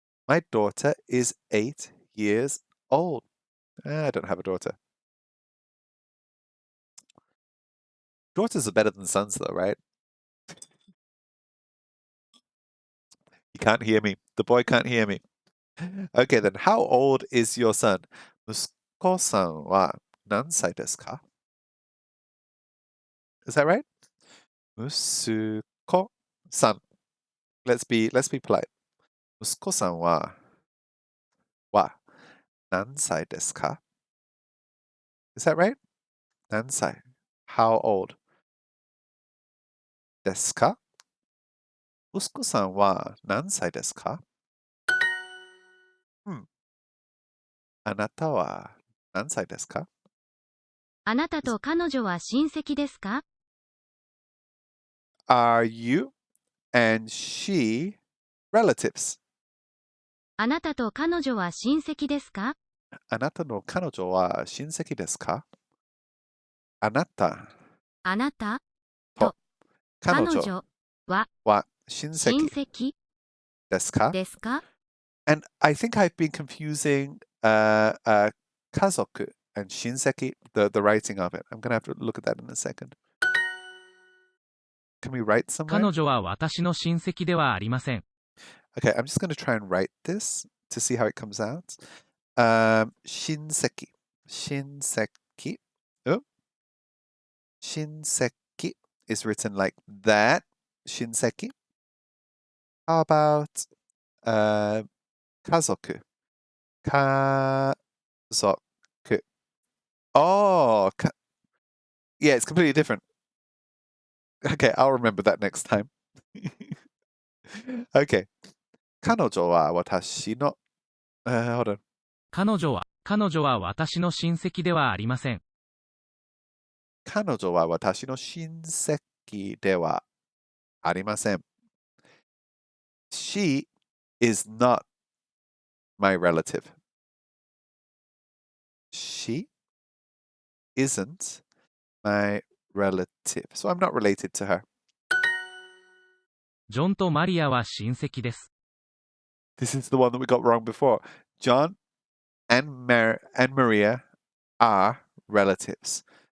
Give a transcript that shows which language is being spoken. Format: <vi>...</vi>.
<en>My daughter is 8 years old. I don't have a daughter. Daughters are better than sons, though, right? He can't hear me. The boy can't hear me. Okay, then, how old is your son?</en> <ja>息子さんは何歳ですか?</ja> <en>Is that right? 息子さん. Let's be polite.</en> <ja>息子さんは何歳ですか?</ja> <en>Is that right? 何歳?How old?</en> <ja>ですか? 息子さんは何歳ですか? あなたは何歳ですか? あなたと彼女は親戚ですか？ Are you and she relatives? あなたと彼女は親戚ですか？あなたの彼女は親戚ですか? あなたあなたと彼女彼女はは親戚戚ですか? ですか？</ja> <en>And I think I've been confusing 家族 and 親戚, the writing of it. I'm going to have to look at that in a second. Can we write</en> <ja>彼</ja> <en>somewhere?</en> <ja>女は私の親戚ではありません。</ja> <en>Okay, I'm just going to try and write this to see how it comes out.</en> <ja>親戚.親戚.</ja> <en>Oh, 親戚 is written like that.</en> <ja>親戚.</ja> <en>How about 家族?</en> <ja>家族.</ja> <en>Oh, yeah, it's completely different. Okay, I'll remember that next time. Okay.</en> <ja>彼女は私の、</ja> <en>hold on.</en> <ja>彼女は私の親戚ではありません。彼女は私の親戚ではありません。</ja> <en>She is not my relative. She isn't my relative. So I'm not related to her.</en> <ja>ジョンとマリアは親戚です。</ja> <en>This is the one that we got wrong before. John and Maria are relatives.</en>